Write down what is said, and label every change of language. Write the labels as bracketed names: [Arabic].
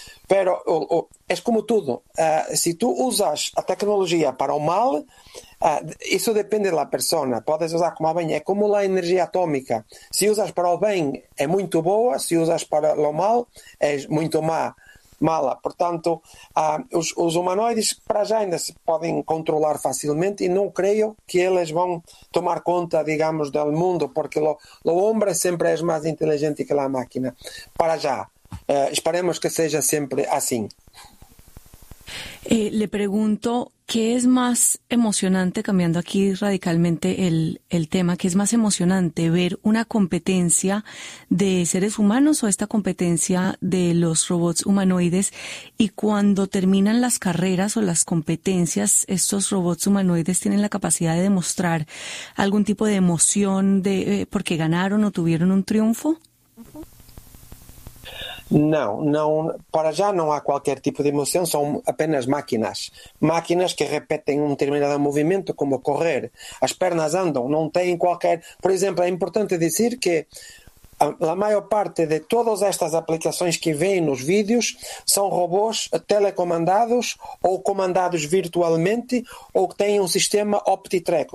[Portuguese] Pero é como tudo, se tu usas a tecnologia para o mal, isso depende da pessoa, podes usar como bem, é como a energia atômica, se usas para o bem é muito boa, se usas para o mal é muito mala, portanto os humanoides para já ainda se podem controlar facilmente e não creio que eles vão tomar conta, digamos, do mundo, porque o homem sempre é mais inteligente que a máquina, para já. [Spanish] Esperemos que sea siempre así. Le pregunto, ¿qué es más emocionante, cambiando aquí radicalmente el tema, qué es más emocionante, ver una competencia de seres humanos o esta competencia de los robots humanoides? Y cuando terminan las carreras o las competencias, ¿estos robots humanoides tienen la capacidad de demostrar algún tipo de emoción porque ganaron o tuvieron un triunfo? [Portuguese] Não, para já não há qualquer tipo de emoção, são apenas máquinas. Máquinas que repetem um determinado movimento, como correr. As pernas andam, não têm qualquer... Por exemplo, é importante dizer que a maior parte de todas estas aplicações que veem nos vídeos são robôs telecomandados ou comandados virtualmente ou que têm um sistema OptiTrack.